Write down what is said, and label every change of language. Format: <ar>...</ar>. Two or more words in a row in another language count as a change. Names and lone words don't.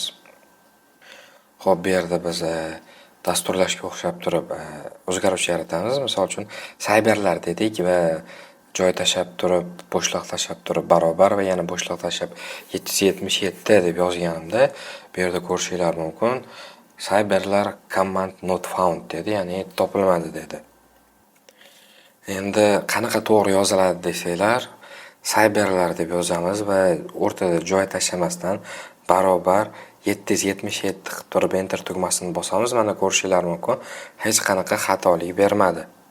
<uz>Xo'p, bu yerda biz dasturlashga o'xshab turib o'zgaruvchi yaratamiz. Misol uchun cyberlar dedik va joy tashab turib, bo'shliq tashab turib barobar va yana bo'shliq tashab 777 deb yozganimda bu yerda ko'rishingiz mumkin. Cyberlar</uz> <en>command not found</en> <uz>dedi, ya'ni topilmadi dedi. Endi qanaqa to'g'ri yoziladi desanglar, cyberlar deb yozamiz va o'rtada joy tashlamasdan barobar 777 qilib turib enter tugmasini bosamiz. Mana ko'rishingiz mumkin, hech qanaqa xatolik bermadi.</uz>